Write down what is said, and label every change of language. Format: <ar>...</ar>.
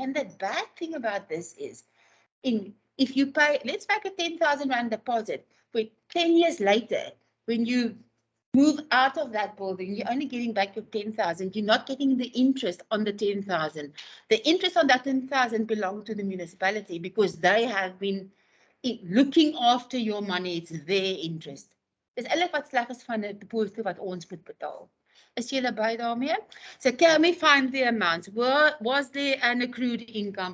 <en>And the bad thing about this is, if you pay, let's make a 10,000 rand deposit, but 10 years later, when you move out of that building, you're only getting back your 10,000. You're not getting the interest on the 10,000. The interest on that 10,000 belongs to the municipality, because they have been looking after your money. It's their interest.</en> <af>Dis eintlik wat sleg is van 'n deposito wat ons moet betaal. Is julle by daarmee?</af> <en>So can we find the amounts? Was there an accrued income?</en>